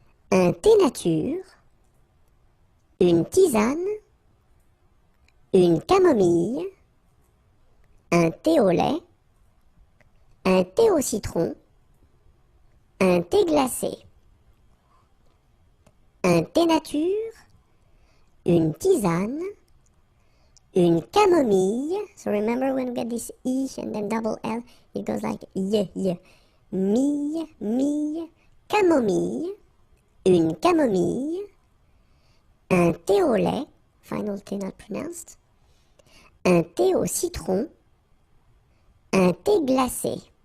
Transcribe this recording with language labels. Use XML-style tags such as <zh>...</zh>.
<fr>Un thé nature, une tisane, une camomille, un thé au lait, un thé au citron, un thé glacé, un thé nature, une tisane, une camomille.</fr> <en>So remember when we get this E and then double L, it goes like y.</en> <fr>Mille, camomille, une camomille, un thé au lait,</fr> <en>final T not pronounced,</en> <fr>un thé au citron, un thé glacé.</fr>